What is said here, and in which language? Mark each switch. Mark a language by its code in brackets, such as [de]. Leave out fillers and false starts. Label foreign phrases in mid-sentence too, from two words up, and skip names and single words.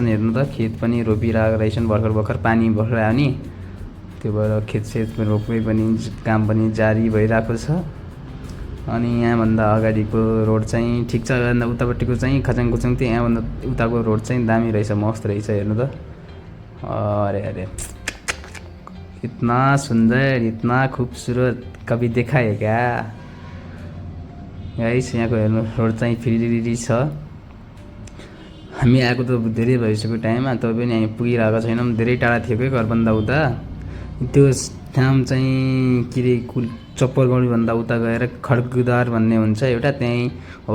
[ne] हेर्नु त खेत पनि रोपिरहेको रहेछन्। भर्खर पानी भर्खर आयो नि, त्यो भएर खेत रोप्ने पनि काम पनि जारी भइरहेको छ। अनि यहाँभन्दा अगाडिको रोड चाहिँ ठिक छ। उतापट्टिको चाहिँ खचाङ थियो। यहाँभन्दा उताको रोड चाहिँ दामी रहेछ, मस्त रहेछ। हेर्नु त [hi] अरे अरे इतना सुन्दर, इतना खूबसूरत कभी देखा है क्या गाइस। [ne] यहाँको हेर्नु रोड चाहिँ फ्री छ। हामी आएको त धेरै भइसक्यो टाइममा, तब पनि हामी पुगिरहेको छैनौँ। धेरै टाढा थियो कि घरभन्दा उता। त्यो ठाउँ चाहिँ के अरे चप्परगढीभन्दा उता गएर खड्गदार भन्ने हुन्छ एउटा, त्यहीँ हो।